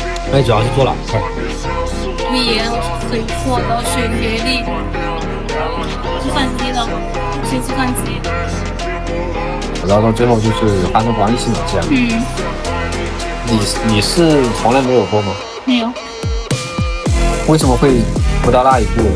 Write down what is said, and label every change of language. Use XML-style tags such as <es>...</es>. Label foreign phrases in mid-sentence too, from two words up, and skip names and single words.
<zh>那主要是做哪塊？读研，我是水硕的，水学历，计算机的，学计算机。然后到最后就是发生關係嘛，這樣。你是從來沒有過嗎？沒有。為什麼會不到那一步？</zh>